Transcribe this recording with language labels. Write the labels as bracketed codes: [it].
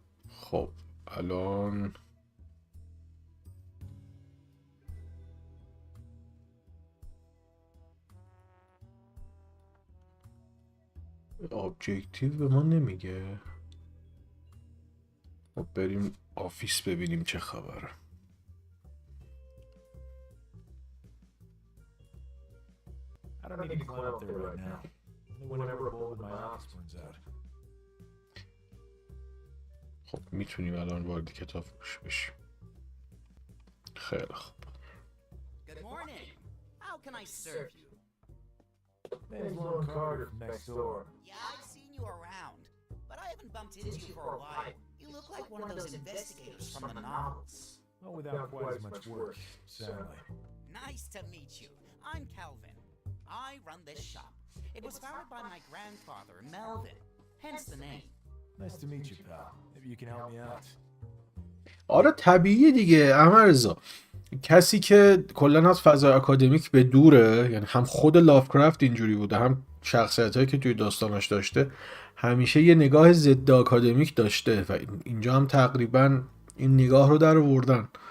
[fa] خب الان ابجکتیو به ما نمیگه. خب بریم آفیس ببینیم چه خبره. [en] I don't need to climb up there right now. Only whenever a bulb in my office burns out. [fa] خب میتونیم الان وارد کتاب فروشی بشیم. خیلی خوب. [en] Good morning. How can I serve you? Name's Lone Carter from next door. Yeah, I've seen you around, but I haven't bumped into you for a while. You look like one of those investigators from the novels. Well, without quite as much work, sadly. Nice to meet you. I'm Calvin. I run this shop. It was founded by my grandfather, Melvin, hence the name. Nice to meet you, pal. Maybe you can help me out. [fa] آره طبیعیه دیگه احمد رضا. کسی که کلا از فضای اکادمیک به دوره، یعنی هم خود لافکرافت اینجوری بوده هم شخصیتایی که توی داستاناش داشته همیشه یه نگاه ضد اکادمیک داشته و اینجا هم تقریبا این نگاه رو در آوردن.